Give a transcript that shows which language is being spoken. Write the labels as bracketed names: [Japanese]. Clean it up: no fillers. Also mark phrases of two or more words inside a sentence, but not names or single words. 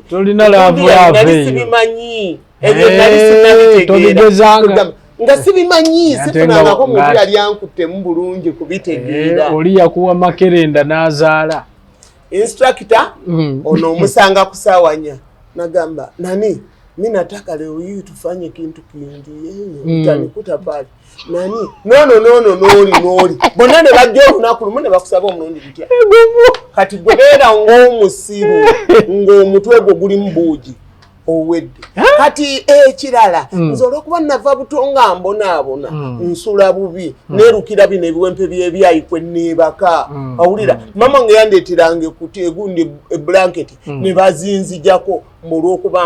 [Ganda] tolina laavu sibimanyi ebyo nali sinabitegeera nga sibimanyi sifunangako muntu yali ankuttemu bulungi kubitegeera oli yakuwa makerenda n'azaala instructor ono omusanga kusawanya nagamba [Swahili] nani mimi nataka leo hii tufanye kitu kindi utanikuta pale nani [Ganda] noli bonane bajjo lunaku lumune bakusaba omulundi bitya kati gwebera ng'omusiru ng'omutwe gwo guli mbuuji owedde kati ekirala nze olwokuba nava butonga mbonaabona nsula bubi nerukira bino ebiwempe by'ebyayikwe neebaka awulira mama nga yandeeteranga ekuti egundi eblanketi ne bazinzijako olw'okuba